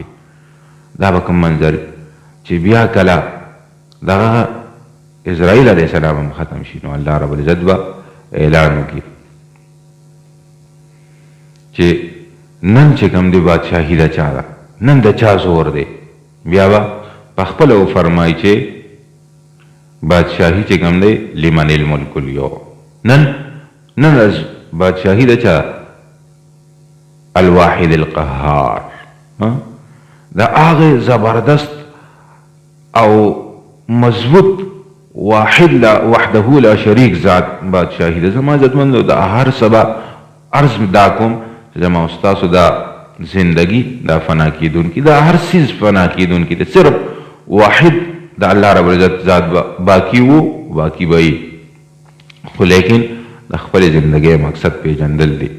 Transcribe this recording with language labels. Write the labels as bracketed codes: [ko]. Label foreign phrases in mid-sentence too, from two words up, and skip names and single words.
[ps] دا به کوم منظر چې بیا کله دغه اسرائیل [ar] علیه السلام [ps] هم ختم شي، نو [ar] الله رب العزت [ps] به اعلان وکړي چې نن چې کوم دی بادشاهي د چا ده، نن د چا زور دی. بیا به په خپله وفرمایي چې بادشاهي چې کوم دی [ar] لمن الملک اليوم، [ps] نن بادشاهي د چا، [ar] الواحد القهار. [ps] دا هغه زبردست او مضبوط واحد [ar] لا وحده لا شریک [ps] ذات بادشاهي ده. زما عزتمندو د هر سبا عرض دا کوم چې زما استاسو دا زندگی دا فنا کیدونکي، دا هر چیز فنا کیدونکي ده، صرف واحد د [ar] الله رب العزت [ps] ذات باقی وو، باقی به خو لیکن د خپل زندگی مقصد پیژندل دی.